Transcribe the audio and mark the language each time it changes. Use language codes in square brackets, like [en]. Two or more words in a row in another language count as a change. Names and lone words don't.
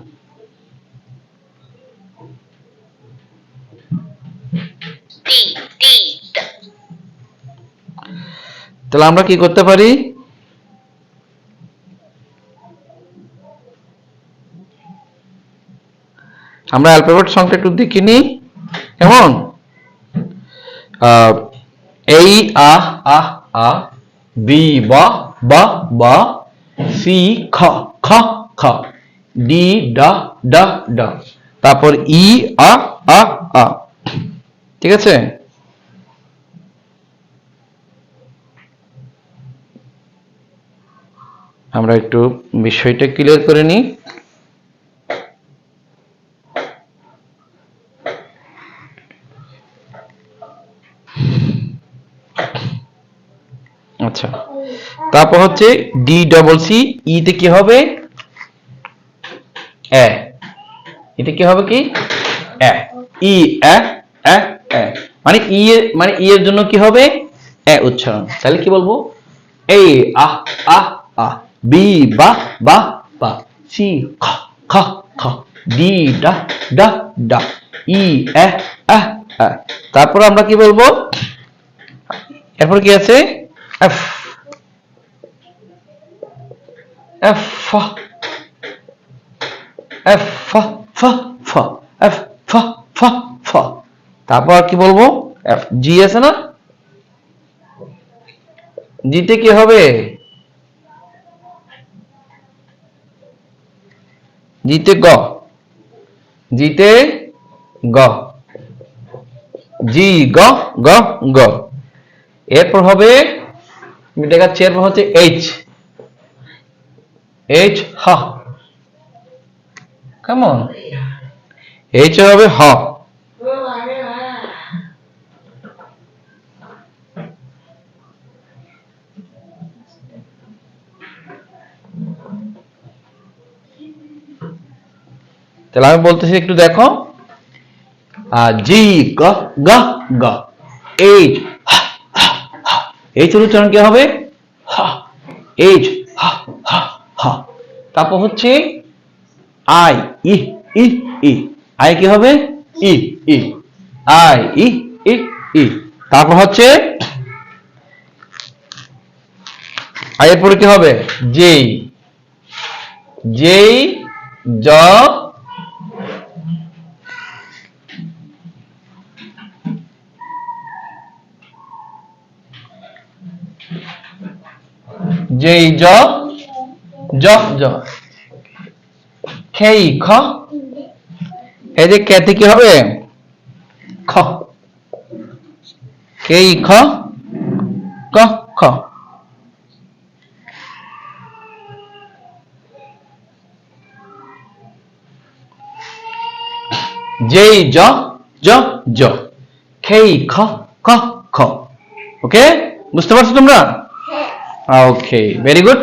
[bn] তাহলে আমরা কি করতে পারি? আমরা অ্যালফাবেট সংটা একটু দেখে নিই। কেমন? এই আ আ আ, বি ব ব ব, সি খ খ খ, ডি ড ড ড। তারপর ই আ আ আ। ঠিক আছে? আমরা একটু বিষয়টা ক্লিয়ার করে নিই। আচ্ছা, তারপর হচ্ছে ডি ডবল সি, ইতে কি হবে? এ। এতে কি হবে? কি এ, ই এ এ এ। মানে ই এর জন্য কি হবে? এ উচ্চারণ। তাহলে কি বলবো? এই আ আ আ, বি বা বা বা, সি খ খ খ, ডি ডা ডা ডা, ই এ এ এ। তারপর আমরা কি বলবো? এরপর কি আছে? এফ। এফ এফ ফ এফ ফ। তারপর কি বলবো? এফ জি আছে না? জিতে কি হবে? জিতে গ, জিতে গ, জি গ গ গ। এরপর হবে আমি দেখাচ্ছি, এরপর হচ্ছে এইচ, এইচ হ, কেমন? এইচ হবে হ। তাহলে আমি বলতেছি একটু দেখো, জি গ গ গ, এইচ এইচ এর উচ্চারণ কি হবে? হ, এইচ হ হ হ। তারপর হচ্ছে আই ই ই ই, আই কি হবে? ই ই, আই ই ই ই। তারপর হচ্ছে আই এর পরে কি হবে? জেই, জেই জ যেই জ জ জ, খেই খ, এই যে কেতে কি হবে? খ, খেই খ ক খ। যেই জ জ জ, খেই খ ক খ। ওকে, বুঝতে পারছো তোমরা? ওকে, [en] very good.